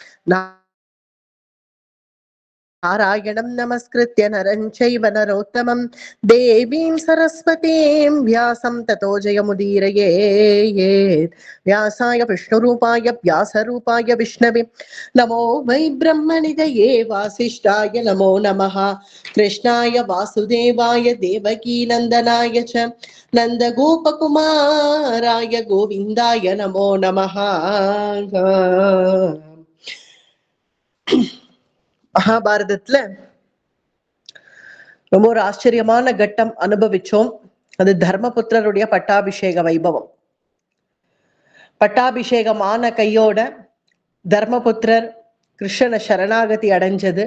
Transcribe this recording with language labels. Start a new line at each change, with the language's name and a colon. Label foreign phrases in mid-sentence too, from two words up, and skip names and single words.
Sanskrit: नारायणं नमस्कृत्य नरं चैव नरोत्तमं देवीं सरस्वतीं व्यासं ततो जयमुदीरयेत् व्यासाय विष्णुरूपाय व्यासरूपाय विष्णवे नमो वै ब्रह्मनिधये वासिष्ठाय नमो नमः कृष्णाय वासुदेवाय देवकीनन्दनाय च नन्दगोपकुमाराय गोविन्दाय नमो नमः।
Tamil: மகாபாரதத்துல ரொம்ப ஒரு ஆச்சரியமான கட்டம் அனுபவிச்சோம். அது தர்மபுத்திரருடைய பட்டாபிஷேக வைபவம். பட்டாபிஷேகமான கையோட தர்மபுத்திரர் கிருஷ்ணனை சரணாகதி அடைஞ்சது.